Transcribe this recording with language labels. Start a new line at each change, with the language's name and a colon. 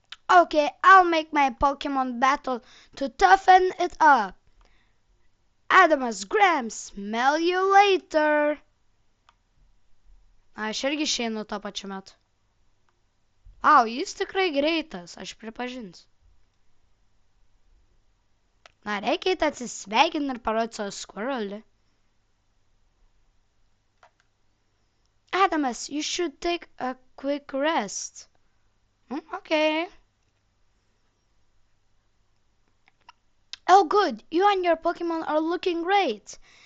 English: Okay, I'll make my Pokemon battle to toughen it up. Adamas Graham, smell you later.
Lithuanian: Aš irgi išeinu to pačiu metu. Au, jis tikrai greitas, aš pripažinsiu. Na, reikia atsisveikinti ir parodyti savo squirrelį.
English: Adamas, you should take a quick rest. Okay. Oh, good. You and your Pokemon are looking great.